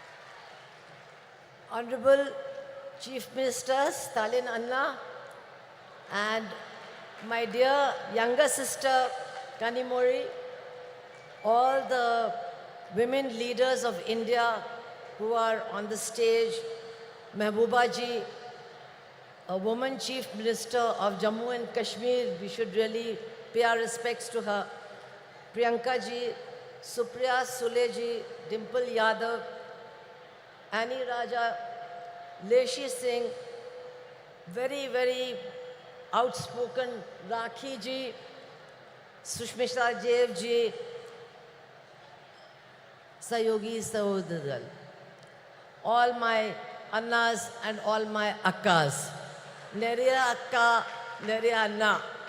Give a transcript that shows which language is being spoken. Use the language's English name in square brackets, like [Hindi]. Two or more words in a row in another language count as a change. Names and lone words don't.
[English] Honorable Chief Minister Stalin Anna, and my dear younger sister Kanimori, all the women leaders of India who are on the stage, Mehbooba ji, a woman chief minister of Jammu and Kashmir, we should really pay our respects to her. Priyanka ji, Supriya Sule ji, Dimple Yadav, Annie Raja, Leshi Singh, very, very outspoken Rakhi ji, Sushmita Dev ji, Sayogi Sahodadal, all my Annas and all my Akkas, Neriya Akka, Neriya Anna.